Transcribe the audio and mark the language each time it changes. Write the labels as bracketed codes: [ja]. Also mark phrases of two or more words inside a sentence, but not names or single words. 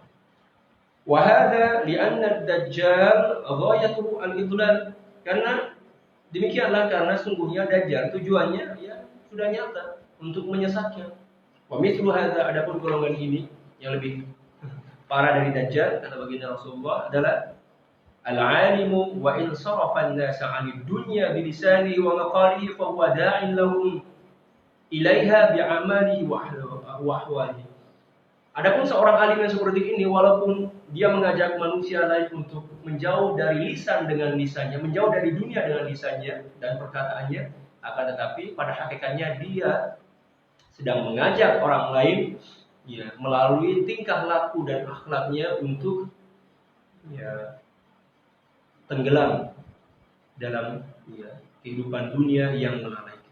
[ar] وهذا لأن الدجال غايته الإضلال. [id] Karena demikianlah, karena sungguhnya Dajjal tujuannya ya sudah nyata untuk menyesatkan. [ar] ومثل هذا, [id] adapun golongan ini yang lebih parah dari Dajjal, kata baginda Rasulullah, adalah [ar] العالم وإن صرف الناس عن الدنيا بلسانه ومقاله فهو داع لهم إليها بعمله وأحواله. [id] Adapun seorang alim yang seperti ini, walaupun dia mengajak manusia lain untuk menjauh dari lisan dengan lisannya, menjauh dari dunia dengan lisannya dan perkataannya, akan tetapi pada hakikatnya dia sedang mengajak orang lain ya melalui tingkah laku dan akhlaknya untuk ya tenggelam dalam ya kehidupan dunia yang melalaikan.